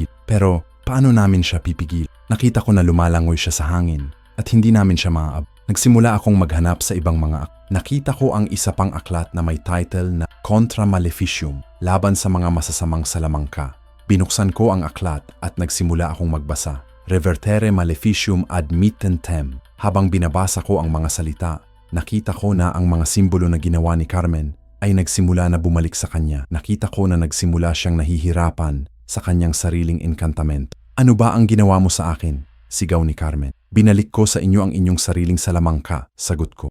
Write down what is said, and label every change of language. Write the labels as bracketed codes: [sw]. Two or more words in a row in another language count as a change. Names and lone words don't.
[tl] Pero paano namin siya pipigil? Nakita ko na lumalangoy siya sa hangin at hindi namin siya maaab. Nagsimula akong maghanap sa ibang mga aklat. Nakita ko ang isa pang aklat na may title na Contra Maleficium, laban sa mga masasamang salamangka. Binuksan ko ang aklat at nagsimula akong magbasa. [la] Revertere maleficium ad mittentem. [tl] Habang binabasa ko ang mga salita, nakita ko na ang mga simbolo na ginawa ni Carmen ay nagsimula na bumalik sa kanya. Nakita ko na nagsimula siyang nahihirapan sa kanyang sariling Encantamento. Ano ba ang ginawa mo sa akin? Sigaw ni Carmen. Binalik ko sa inyo ang inyong sariling salamangka, sagot ko.